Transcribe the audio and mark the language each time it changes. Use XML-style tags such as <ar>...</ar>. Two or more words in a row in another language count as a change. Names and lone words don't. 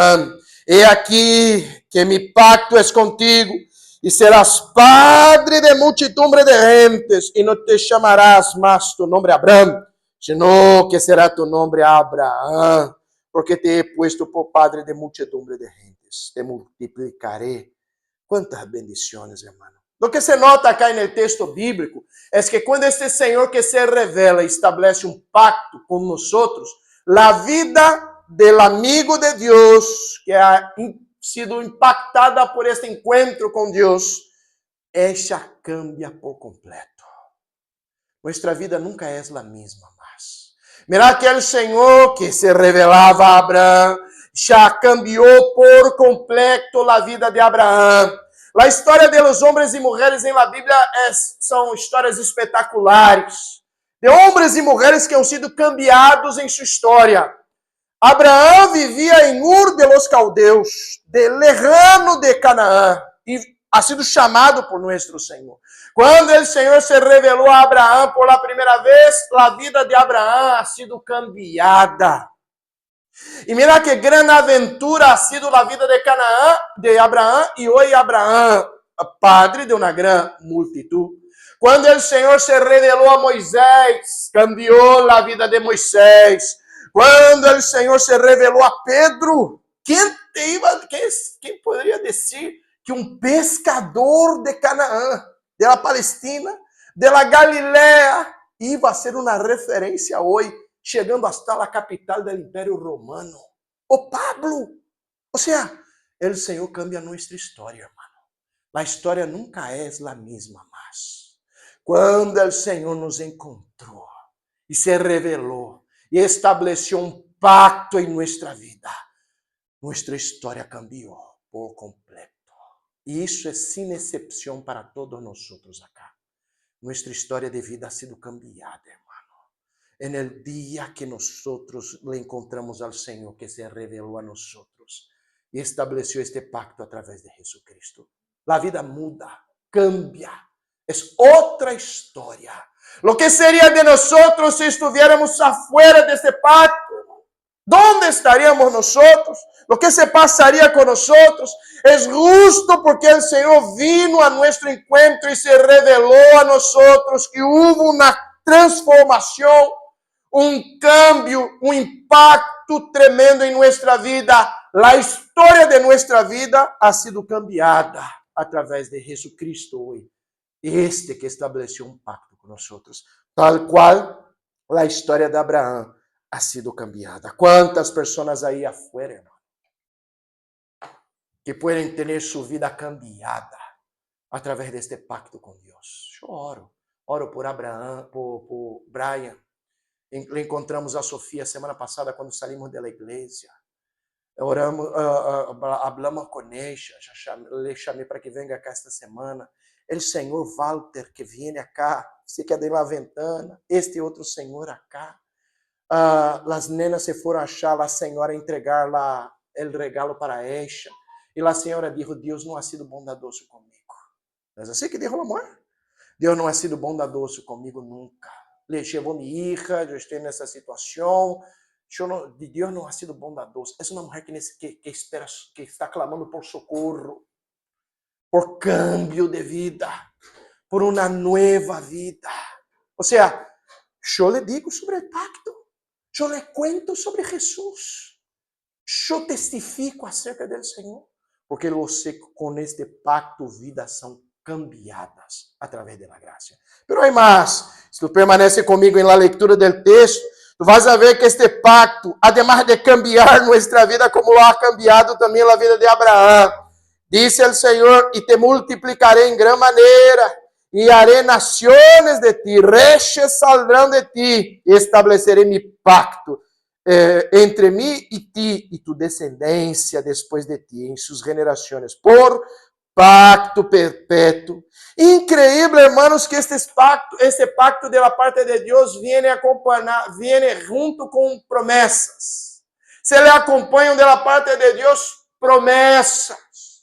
<es>He aquí que mi pacto es contigo y serás padre de muchedumbre de gentes, y no te llamarás más tu nombre Abraham, sino que será tu nombre Abraham, porque te he puesto por padre de muchedumbre de gentes, te multiplicaré.</es> <pt>Quantas bendições, irmão.</pt> <es>Lo que se nota acá en el texto bíblico es que cuando este Señor que se revela establece un pacto con nosotros, la vida del amigo de Dios que ha sido impactada por este encuentro con Dios, ella cambia por completo. Nuestra vida nunca es la misma más. Mira que el Señor que se revelaba a Abraham</es> <pt>já cambiou por completo a vida de Abraão. A história</pt> <es>de los</es> <pt>homens e mulheres em la Bíblia são histórias espetaculares. De homens e mulheres que</pt> <es>han sido cambiados</es> <pt>em sua história. Abraão vivia em Ur</pt> <es>de los</es> <pt>Caldeus,</pt> <es>de lejano</es> <pt>de Canaã, e</pt> <es>ha sido</es> <pt>chamado por nosso Senhor. Quando o Senhor se revelou a Abraão por la primeira vez, a vida de Abraão</pt> <es>ha sido cambiada.</es> <pt>E mira que grande aventura</pt> <es>ha sido</es> <pt>a vida de Canaã, de Abraão, e hoje Abraão, padre de uma grande multitud. Quando o Senhor se revelou a Moisés, cambiou a vida de Moisés. Quando o Senhor se revelou a Pedro, quem poderia dizer que um pescador de Canaã,</pt> <es>de la Palestina, de la Galileia, iba a ser</es> <pt>uma referência hoje, chegando hasta a capital do Império Romano. O Pablo.</pt> <es>O sea,</es> <pt>o Senhor cambia nossa história, hermano. A história nunca é a mesma mais. Quando o Senhor nos encontrou e se revelou e estabeleceu um pacto em nossa vida, nossa história cambiou por completo. E isso é sem exceção para todos nós acá. Nossa história de vida</pt> <es>ha sido cambiada,</es> <pt>hermano.</pt> <es>En el día que nosotros le encontramos al Señor que se reveló a nosotros y estableció este pacto a través de Jesucristo. La vida muda, cambia, es otra historia. Lo que sería de nosotros si estuviéramos afuera de este pacto? ¿Dónde estaríamos nosotros? Lo que se pasaría con nosotros? Es justo porque el Señor vino a nuestro encuentro y se reveló a nosotros que hubo una transformação, cambio, impacto tremendo</es> <pt>em nossa vida. A história de nossa vida</pt> <es>ha sido cambiada</es> <pt>através de Jesucristo hoje. Este que estabeleceu pacto com nós, tal qual a história de Abraão</pt> <es>ha sido cambiada.</es> <pt>Quantas pessoas aí afuera, hermano, que podem ter sua vida cambiada através deste pacto com Deus? Eu oro por Abraão, por Brian. Encontramos a Sofia semana passada quando saímos da igreja. Oramos, hablamos com ela, le chamei para que venha cá esta semana. O senhor Walter que vem acá, se queda na ventana, este outro senhor acá. As nenas se foram achar a senhora entregar o regalo para ela. E a senhora disse: Deus não</pt> <es>ha sido</es> <pt>bondadoso comigo. Não é assim que disse a mulher? Deus não</pt> <es>ha sido</es> <pt>bondadoso comigo nunca. Le llevou minha hija, eu estou nessa situação. Deus não</pt> <es>ha sido</es> <pt>bondadoso. É uma mulher que espera, que está clamando por socorro, por cambio de vida, por uma nova vida. Ou seja, eu le digo sobre o pacto, eu le cuento sobre Jesus, eu testifico acerca do Senhor, porque eu sei que com este pacto vidas são cambiadas através da graça.</pt> <es>Pero hay más.</es> <pt>Se tu permanece comigo em la lectura del texto, tu vas a ver que este pacto,</pt> <es>además de cambiar nuestra vida como lo ha cambiado</es> <pt>também a vida de Abraão, disse o Senhor: e</pt> <es>te multiplicaré em gran maneira, e haré naciones de ti, reyes saldrão</es> <pt>de ti, e estabeleceré mi pacto entre mim e ti, e tu descendência depois de ti, em suas gerações, por pacto perpétuo.</pt> <es>Increíble, hermanos, que este pacto de la parte de Dios viene junto con promesas. Se le acompañan de la parte de Dios promesas.</es>